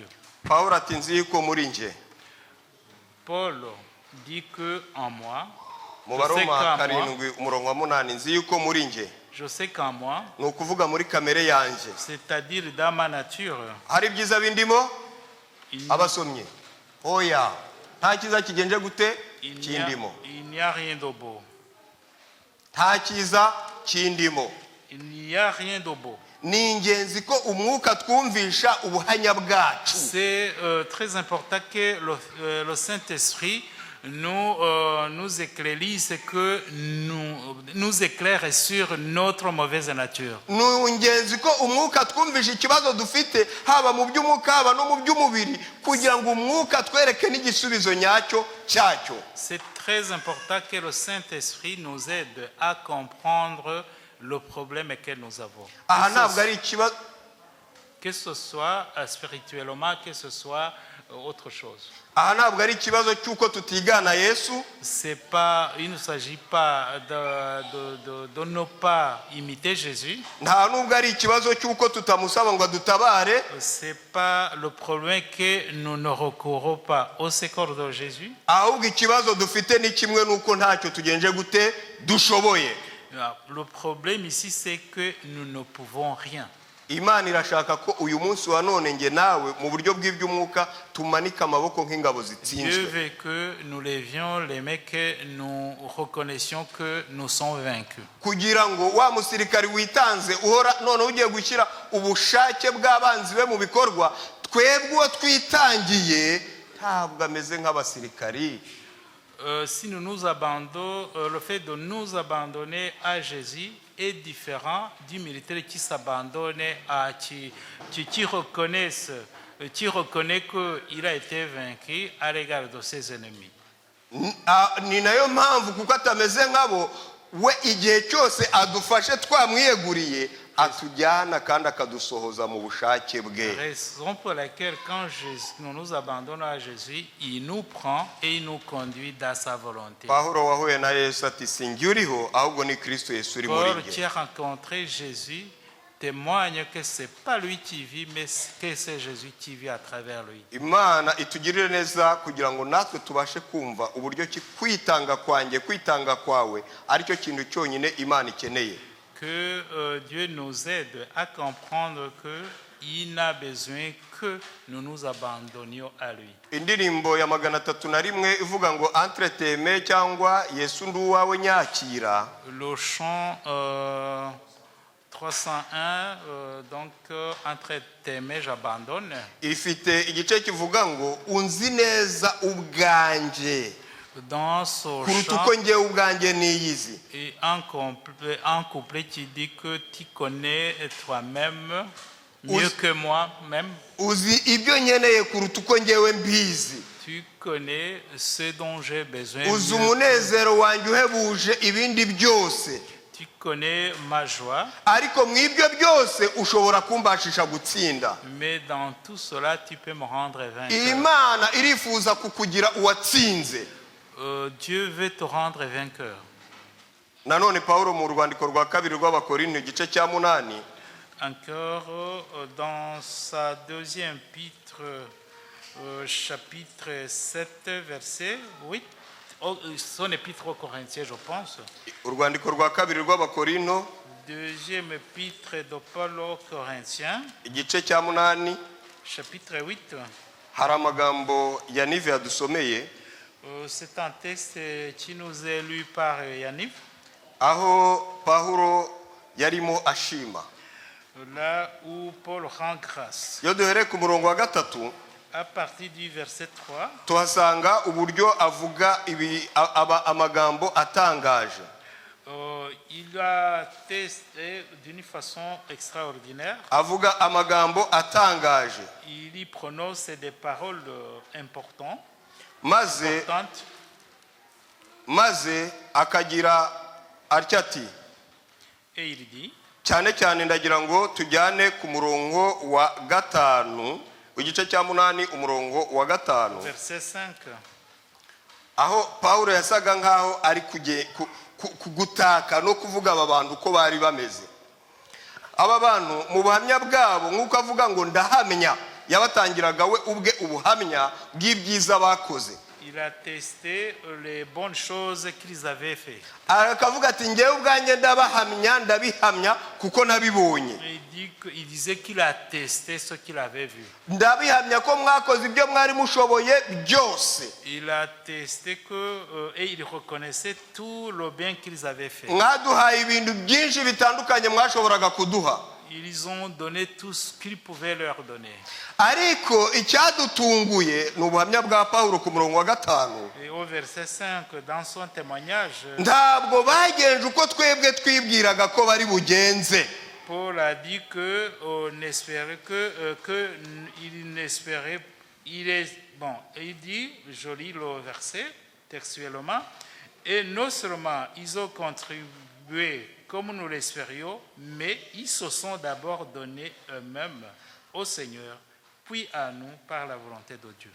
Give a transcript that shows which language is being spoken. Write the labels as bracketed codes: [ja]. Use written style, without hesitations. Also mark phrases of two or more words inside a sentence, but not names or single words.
[rw] Paul ati nzi ko muri nge. [fr] Paul dit que en moi, [rw] mu Baroma 7:8 nzi yuko muri nge. [fr] Je sais qu'en moi, [rw] ni ukuvuga muri kamere yanjye, [fr] c'est-à-dire dans ma nature, [rw] hari byiza bindimo abasomye. Oya, nta kiza kigenje gute kindimo. [fr] Il n'y a rien de beau. [rw] Nta kiza kindimo. [fr] Il n'y a rien de beau. [rw] Ni ingenzi ko umwuka twumvisha ubuhanya bwacu. [fr] C'est très important que le Saint-Esprit nous éclairisse, que nous éclaire sur notre mauvaise nature. [rw] Ni ingenzi ko umwuka twumvisha ikibazo dufite, haba mu by'umwuka haba no mu by'umubiri, kugira ngo umwuka twereke n'igisubizo nyacyo cyacyo. [fr] C'est très important que le Saint-Esprit nous aide à comprendre le problème que nous avons. [rw] Aha ntabwo ari ikibazo, [fr] que ce soit spirituellement, que ce soit autre chose. [rw] Aha ntabwo ari ikibazo cy'uko tutigana Yesu. [fr] Il ne s'agit pas de ne pas imiter Jésus. [rw] Nta nubwo ari ikibazo cy'uko tutamusaba ngo adutabare. [fr] C'est pas le problème que nous ne recourons pas au secours de Jésus. [rw] Ahubwo ikibazo dufite ni kimwe nuko ntacyo tugenje gute dushoboye. [fr] Le problème ici, c'est que nous ne pouvons rien. [rw] Imana irashaka ko uyu munsi wa none nge nawe mu buryo bw'iby'umwuka tumanika amaboko nk'ingabo zitsinzwe. [fr] Dieu veut que nous levions les mains, que nous reconnaissions que nous sommes vaincus. [rw] Kugira ngo wa musirikari witanze uhora none ugiye gushyira ubushake bw'abanzi be mu bikorwa, twebwe uwo twitangiye ntabwo ameze nk'abasirikari. [fr] Si nous nous abandonnons, le fait de nous abandonner à Jésus, est différent du militaire qui s'abandonne, qui reconnaît qu'il a été vaincu à l'égard de ses ennemis. [rw] Ni nayo mpamvu kuko atameze nkabo we igihe cyose adufashe twamwiyeguriye atujyana kandi akadusohoza mu bushake bwe. [fr] Raison pour laquelle quand nous nous abandonnons à Jésus, il nous prend et il nous conduit dans sa volonté. [rw] Pawulo wahuye na Yesu ati sinjye uriho ahubwo ni Kristo Yesu uri muri Paul njye. [fr] qui a rencontré Jésus témoigne que c'est pas lui qui vit, mais que c'est Jésus qui vit à travers lui. [rw] Imana itugirire neza kugira ngo natwe tubashe kumva uburyo ki kwitanga kwanjye kwitanga kwawe aricyo kintu cyonyine Imana ikeneye. [fr] Que Dieu nous aide à comprendre qu'il n'a besoin que nous nous abandonnions à lui. [rw] Indirimbo ya 301 ivuga ngo [fr] entre tes mains [rw] cyangwa Yesu ndi uwawe nyakira. [fr] Le chant 301 donc entre tes mains j'abandonne. [rw] Ifite igice kivuga ngo unzi neza ubwanje. [fr] Dans ce [rw] kuruta [fr] chant, [rw] uko njyewe ubwanjye niyizi. [fr] et un couplet qui dit que tu connais toi-même mieux que moi-même. [rw] Uzi ibyo nkeneye kuruta uko njyewe mbizi. [fr] Tu connais ce dont j'ai besoin. [rw] Uzi mieux umunezero wanjye uhebuje ibindi byose. [fr] Tu connais ma joie. [rw] Ariko mu ibyo byose ushobora kumbashisha gutsinda. [fr] Mais dans tout cela, tu peux me rendre vainqueur. [rw] Imana irifuza kukugira uwatsinze. [fr] Dieu veut te rendre vainqueur. [rw] Nanone Pawulo mu rwandiko rwa 2 rw'Abakorinto igice cya 8 [fr] Encore dans sa deuxième épître, chapitre 7, verset 8, son épître aux Corinthiens, je pense. [rw] urwandiko rwa 2 rw'Abakorinto [fr] Deuxième épître de Paul aux Corinthiens, [rw] igice cya 8 [fr] chapitre 8. [rw] hari amagambo ya Nive yadusomeye. [fr] C'est un texte qui nous est lu par Yannick. [rw] Aho Pawulo yarimo ashima. [fr] Là où Paul rend grâce. [rw] Iyo duhereye ku murongo wa 3 [fr] À partir du verset 3, [rw] tuhasanga uburyo avuga amagambo atangaje. [fr] il a testé d'une façon extraordinaire. [rw] Avuga amagambo atangaje. [fr] Il y prononce des paroles importantes. [rw] maze akagira atya ati, [fr] Et il dit, [rw] cyane cyane ndagira ngo tujyane ku murongo wa 5 igice cya 8 umurongo wa 5 [fr] verset 5, [rw] aho Pawulo yasaga nkaho ari kugutaka no kuvuga aba bantu uko bari bameze. Aba bantu mu buhamya bwabo nk'uko avuga ngo ndahamya, yabatangiraga we ubwe ubuhamya bw'ibyiza bakoze. [fr] il a testé les bonnes choses qu'ils avaient fait. [rw] Akavuga ati ngewe ubwanjye ndabihamya kuko nabibonye. [fr] Il disait qu'il a testé ce qu'il avait vu. [rw] Ndabihamya ko mwakoze ibyo mwari mushoboye byose. [fr] Il a testé que et il reconnaissait tout le bien qu'ils avaient fait. [rw] Mwaduhaye ibintu byinshi bitandukanye mwashoboraga kuduha. [fr] Ils ont donné tout ce qu'ils pouvaient leur donner. [rw] Ariko icyadutunguye ni ubuhamya bwa Pawulo ku murongo wa 5. [fr] Et au verset 5, dans son témoignage, [rw] ntabwo bagenje uko twebwe twibwiraga ko bari bugenze. [fr] Paul a dit que on espérait il dit, je lis le verset textuellement, et non seulement ils ont contribué comme nous l'espérions, mais ils se sont d'abord donnés eux-mêmes au Seigneur, puis à nous par la volonté de Dieu.